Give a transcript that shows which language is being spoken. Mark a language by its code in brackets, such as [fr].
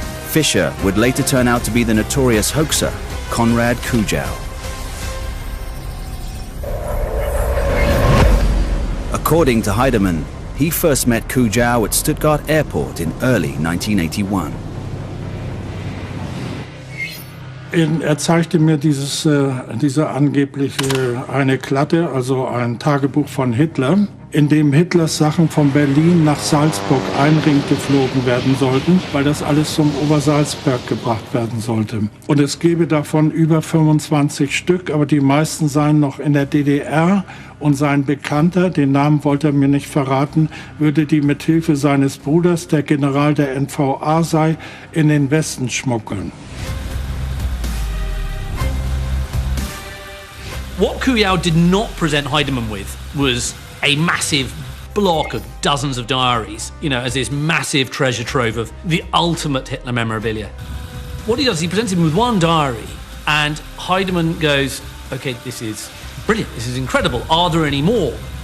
[en] Fischer would later turn out to be the notorious hoaxer, Konrad Kujow. According to Heidemann, he first met Kujow at Stuttgart Airport in early 1981. [de] Er zeigte mir diese angebliche eine Klatte, also ein Tagebuch von Hitler, in dem Hitlers Sachen von Berlin nach Salzburg einring geflogen werden sollten, weil das alles zum Obersalzberg gebracht werden sollte. Und es gäbe davon über 25 Stück, aber die meisten seien noch in der DDR. Und sein Bekannter, den Namen wollte er mir nicht verraten, würde die mit Hilfe seines Bruders, der General der NVA sei, in den Westen schmuggeln. [en] What Kujow did not present Heidemann with was a massive block of dozens of diaries, you know, as this massive treasure trove of the ultimate Hitler memorabilia. What he does, he presents him with one diary, and Heidemann goes, okay, this is brilliant, this is incredible, are there any more?